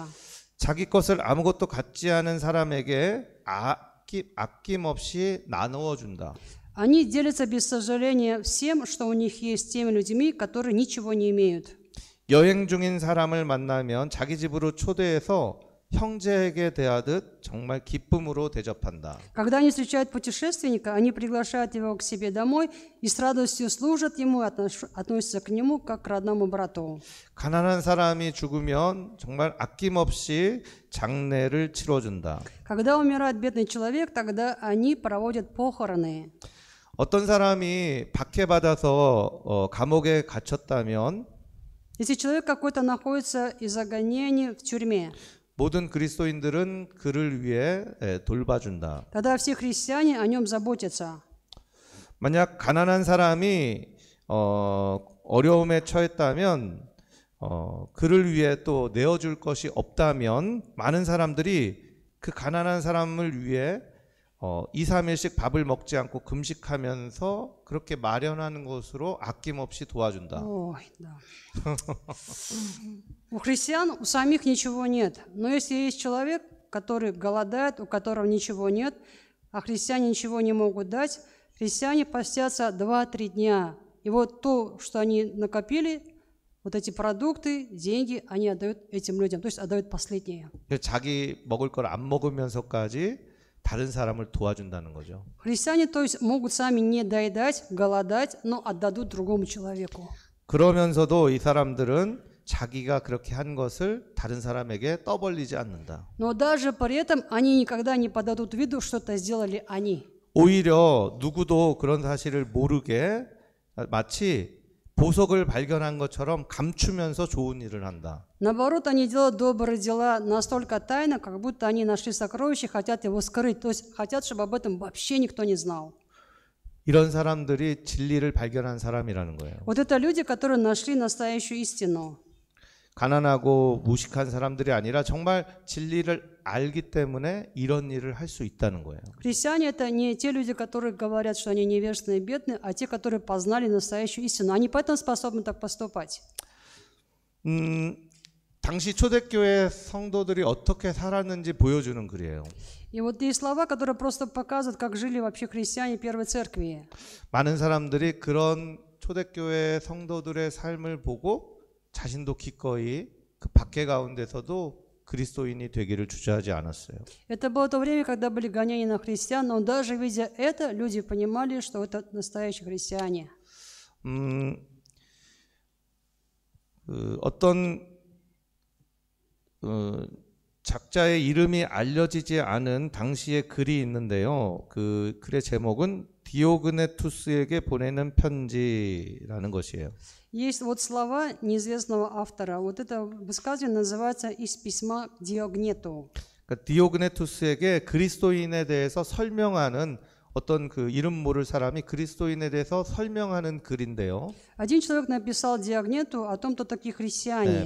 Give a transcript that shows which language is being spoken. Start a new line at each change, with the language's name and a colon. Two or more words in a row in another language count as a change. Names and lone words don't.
Korean: 자기 것을 아무것도 갖지 않은 사람에게 아낌없이 나누어 준다.
Russian: Они делятся без сожаления всем, что у них есть, с теми людьми, которые ничего не имеют.
Korean: 여행 중인 사람을 만나면 자기 집으로 초대해서 형제에게 대하듯 정말 기쁨으로 대접한다.
Russian: Когда они встречают путешественника, они приглашают его к себе домой и с радостью служат ему, относятся к нему как к родному брату.
Korean: 가난한 사람이 죽으면 정말 아낌없이 장례를 치러준다.
Russian: Когда умирает бедный человек, тогда они проводят похороны.
Korean: 어떤 사람이 박해받아서 감옥에 갇혔다면
Russian: Если человек какой-то находится из-за гонений в тюрьме,
Korean: 모든 그리스도인들은 그를 위해 돌봐준다.
Russian: тогда все христиане о нем заботятся.
Korean: 만약 가난한 사람이 어려움에 처했다면 그를 위해 또 내어줄 것이 없다면 많은 사람들이 그 가난한 사람을 위해 2, 3일씩 밥을 먹지 않고 금식하면서 그렇게 마련하는 것으로 아낌없이 도와준다.
Russian: Ой, да. У христиан у самих ничего нет. Но если есть человек, который голодает, у которого ничего нет, а христиане ничего не могут дать, христиане постятся 2-3 дня. И вот то, что они накопили, вот эти продукты, деньги, они отдают этим людям, то есть отдают последние.
Korean: 자기 먹을 걸 안 먹으면서까지 다른 사람을 도와준다는 거죠.
Russian: Христиане, то есть, могут сами не доедать, голодать, но отдадут другому человеку.
Korean: 그러면서도 이 사람들은 자기가 그렇게 한 것을 다른 사람에게 떠벌리지 않는다.
Russian: Но даже при этом они никогда не подадут виду, что это сделали они.
Korean: 오히려 누구도 그런 사실을 모르게 마치 보석을 발견한 것처럼 감추면서 좋은 일을 한다.
Russian: Наоборот, они делают добрые дела настолько тайно, как будто они нашли сокровище, хотят его скрыть, то есть хотят, чтобы об этом вообще никто не знал.
Korean: 이런 사람들이 진리를 발견한 사람이라는 거예요.
Russian: Вот это люди, которые нашли настоящую истину.
Korean: 가난하고 무식한 사람들이 아니라 정말 진리를 알기 때문에 이런 일을 할 수 있다는 거예요.
Russian: Христиане – это не те люди, которые говорят, что они невежественные и бедные, а те, которые познали настоящую истину. Они поэтому способны так поступать.
Korean: 당시 초대교회 성도들이 어떻게 살았는지 보여주는 글이에요.
Russian: И вот есть слова, которые просто показывают, как жили вообще христиане первой церкви.
Korean: 많은 사람들이 그런 초대교회 성도들의 삶을 보고 자신도 기꺼이 그 박해 가운데서도 그리스도인이 되기를 주저하지 않았어요.
Russian: Это было то время, когда были гонения на христиан, но даже видя это, люди понимали, что это настоящие христиане.
Korean: 어떤 작자의 이름이 알려지지 않은 당시의 글이 있는데요. 그 글의 제목은 디오그네투스에게 보내는 편지라는 것이에요.
Russian: Есть вот слова неизвестного автора. Вот это высказывание называется «Из письма к Диогнету».
Korean: 그러니까 디오그네투스에게 그리스도인에 대해서 설명하는 어떤 그 이름 모를 사람이 그리스도인에 대해서 설명하는 글인데요.
Russian: Один человек написал Диогнету о том, кто такие христиане.